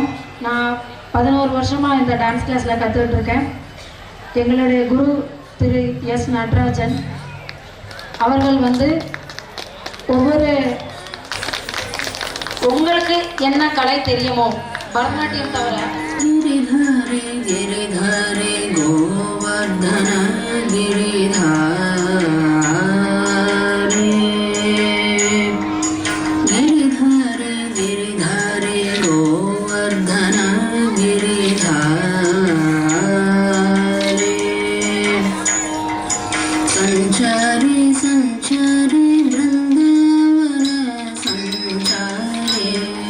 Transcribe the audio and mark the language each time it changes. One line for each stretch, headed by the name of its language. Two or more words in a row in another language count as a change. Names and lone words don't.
Tamil: நான் 11 வருஷமாக இந்த டான்ஸ் கிளாஸில் கற்றுக்கிட்டுருக்கேன். எங்களுடைய குரு திரு எஸ் நடராஜன் அவர்கள் உங்களுக்கு என்ன கலை தெரியுமோ பரதநாட்டியம் தவிர
Sanskrit: गिरिधारे गिरिधारे गोवर्धन गिरिधारे गिरिधारे गिरिधारे गोवर्धन गिरिधारे संचारी संचारी वृंदावन संचारी